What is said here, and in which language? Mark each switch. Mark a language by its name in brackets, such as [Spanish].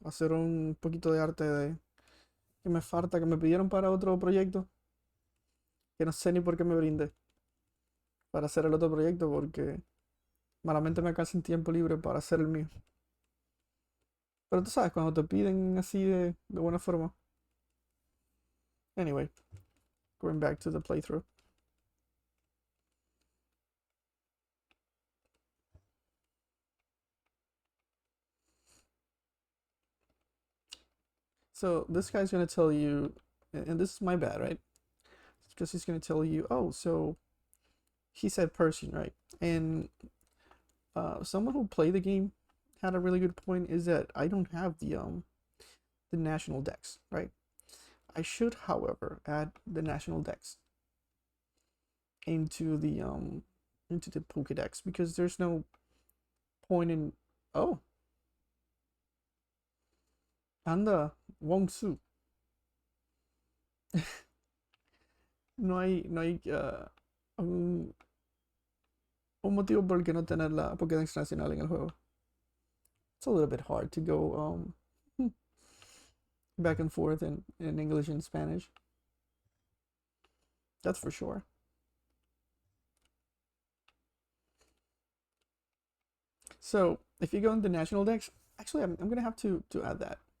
[Spanish] Hacer un poquito de arte que me falta, que me pidieron para otro proyecto. Que no sé ni por qué me brindé para hacer el otro proyecto porque malamente me alcanza en tiempo libre para hacer el mío. Pero tú sabes, cuando te piden así de buena forma. [English] Anyway, going back to the playthrough. So this guy's gonna tell you, and this is my bad, right? Because he's gonna tell you, oh, so he said Persian, right? And someone who played the game had a really good point. Is that I don't have the national dex, right? I should, however, add the national dex into the Pokédex because there's no point in. [Spanish] Oh, anda, Wongsu. No hay un, un motivo por el que no tener la Pokédex nacional en el juego. [English] It's a little bit hard to go back and forth in English and Spanish. That's for sure. So if you go into national dex, actually I'm gonna have to add that.